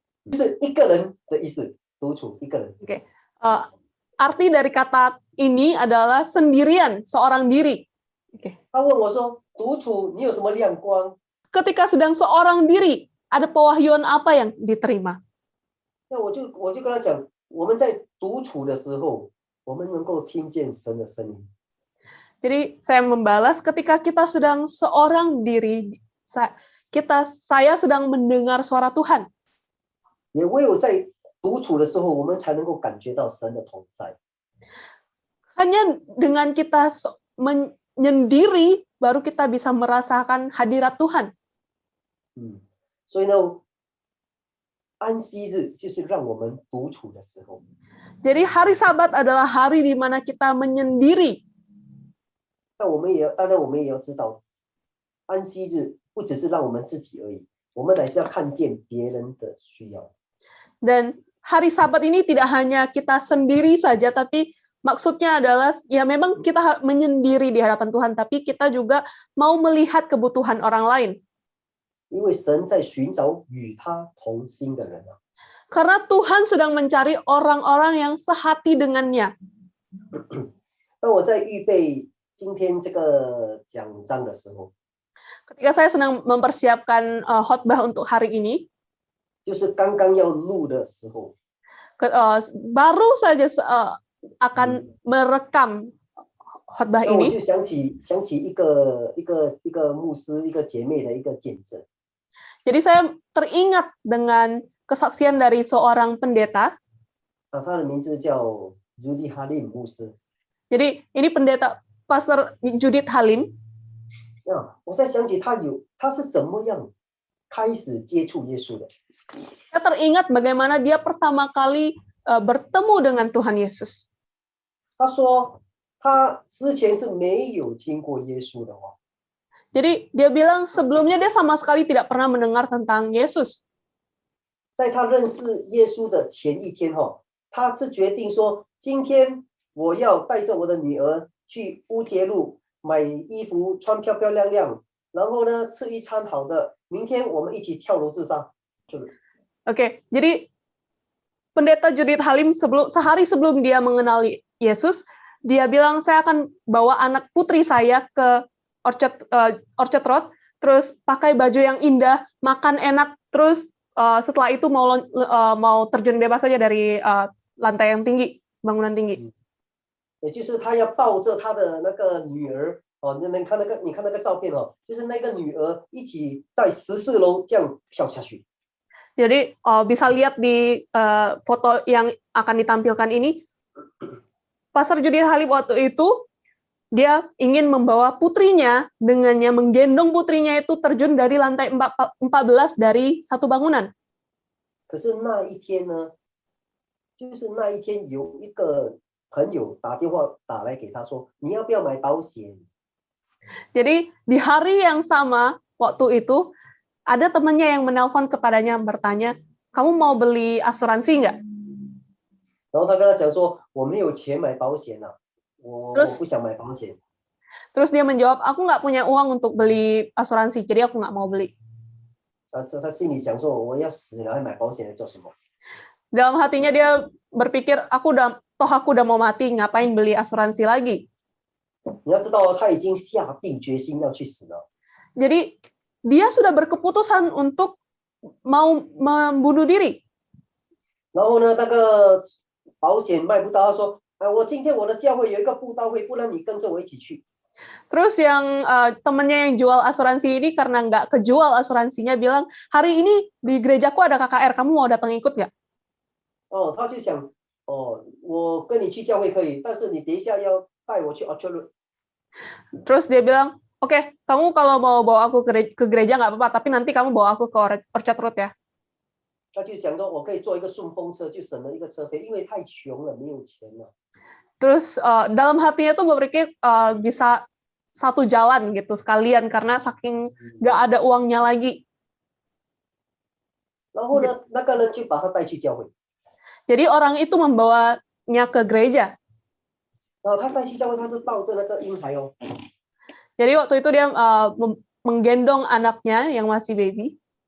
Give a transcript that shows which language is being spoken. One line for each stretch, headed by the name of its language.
Chinese: 就是一个人的意思，独处一个人。 Oke.
Indonesian: Arti dari kata ini adalah sendirian, seorang diri. Oke.
Chinese: 他问我说：“独处你有什么亮光？”
Indonesian: Ketika sedang seorang diri, ada pewahyuan apa yang diterima?
Chinese: 那我就跟他讲，我们在独处的时候，我们能够听见神的声音。
Indonesian: Jadi saya membalas ketika kita sedang seorang diri, saya sedang mendengar suara Tuhan.
Chinese: 也唯有在独处的时候，我们才能够感觉到神的同在。
Indonesian: Hanya dengan kita menyendiri, baru kita bisa merasakan hadirat Tuhan.
Chinese: 所以呢，安息日就是让我们独处的时候。
Indonesian: Jadi hari Sabat adalah hari di mana kita menyendiri.
Chinese: 当然我们也要知道，安息日不只是让我们自己而已，我们乃是要看见别人的需要。
Indonesian: Dan hari Sabat ini tidak hanya kita sendiri saja, tapi maksudnya adalah ya memang kita menyendiri di hadapan Tuhan, tapi kita juga mau melihat kebutuhan orang lain.
Chinese: 因为神在寻找与他同心的人啊。
Indonesian: Karena Tuhan sedang mencari orang-orang yang sehati dengannya.
Chinese: 当我在预备今天这个讲章的时候，
Indonesian: Ketika saya sedang mempersiapkan khotbah untuk hari ini,
Chinese: 就是刚刚要录的时候，
Indonesian: baru saja akan merekam khotbah
Chinese: 那我
Indonesian: ini.
Chinese: 就想起一个牧师一个姐妹的一个见证。
Indonesian: Jadi saya teringat dengan kesaksian dari seorang pendeta.
Chinese: 他的名字叫 Judy Halim 牧师。
Indonesian: Jadi ini pendeta Pastor Judith Halim.
Chinese: 我在想起他是怎么样开始接触耶稣的。
Indonesian: Saya teringat bagaimana dia pertama kali bertemu dengan Tuhan Yesus.
Chinese: 他说他之前是没有听过耶稣的话。
Indonesian: Jadi dia bilang sebelumnya dia sama sekali tidak pernah mendengar tentang Yesus.
Chinese: 在他认识耶稣的前一天他是决定说，今天我要带着我的女儿去乌节路买衣服，穿漂漂亮亮，然后呢吃一餐好的，明天我们一起跳楼自杀。
Indonesian: Oke, jadi pendeta Judith Halim sehari sebelum dia mengenali Yesus, dia bilang saya akan bawa anak putri saya ke Orchard Road, terus pakai baju yang indah, makan enak, terus setelah itu mau terjun bebas saja dari lantai yang tinggi, bangunan tinggi.
Chinese: 也就是他要抱着他的那个女儿哦，你看那个照片哦，就是那个女儿一起在14楼这样跳下去。
Indonesian: Jadi bisa lihat di foto yang akan ditampilkan ini, Pastor Judith Halim waktu itu dia ingin membawa putrinya, dengannya menggendong putrinya itu terjun dari lantai 14 dari satu bangunan.
Chinese: 可是那一天呢，就是那一天有一个朋友打电话打来给他说，你要不要买保险？
Indonesian: Jadi di hari yang sama waktu itu ada temannya yang menelpon kepadanya bertanya, kamu mau beli asuransi nggak?
Chinese: 然后他跟他讲说，我没有钱买保险啊，我不想买保险。
Indonesian: Terus dia menjawab, aku nggak punya uang untuk beli asuransi, jadi aku nggak mau beli.
Chinese: 他心里想说，我要死了还买保险来做什么？
Indonesian: Dalam hatinya dia berpikir, aku udah mau mati, ngapain beli asuransi lagi?
Chinese: 你要知道，他已经下定决心要去死了。
Indonesian: Jadi dia sudah berkeputusan untuk mau membunuh diri.
Chinese: 然后呢，那个保险卖不到，他说，我今天我的教会有一个布道会，不然你跟着我一起去。
Indonesian: Terus yang temennya yang jual asuransi ini karena nggak kejual asuransinya bilang, hari ini di gerejaku ada KKR, kamu mau datang ikut nggak?
Chinese: 哦，他就想，哦，我跟你去教会可以，但是你等一下要带我去 Orchard。
Indonesian: Terus dia bilang, oke, kamu kalau mau bawa aku ke gereja nggak apa-apa, tapi nanti kamu bawa aku ke Orchard Road ya.
Chinese: 他就讲说，我可以坐一个顺风车，就省了一个车费，因为太穷了，没有钱了。
Indonesian: Terus dalam hatinya tuh berpikir bisa satu jalan gitu sekalian karena saking nggak ada uangnya lagi.
Chinese: 然后呢，那个人就把他带去教会。
Indonesian: Jadi orang itu membawanya ke gereja.
Chinese: 然后他带去教会，他是抱着那个婴孩哦。
Indonesian: Jadi waktu itu dia menggendong anaknya yang masih baby.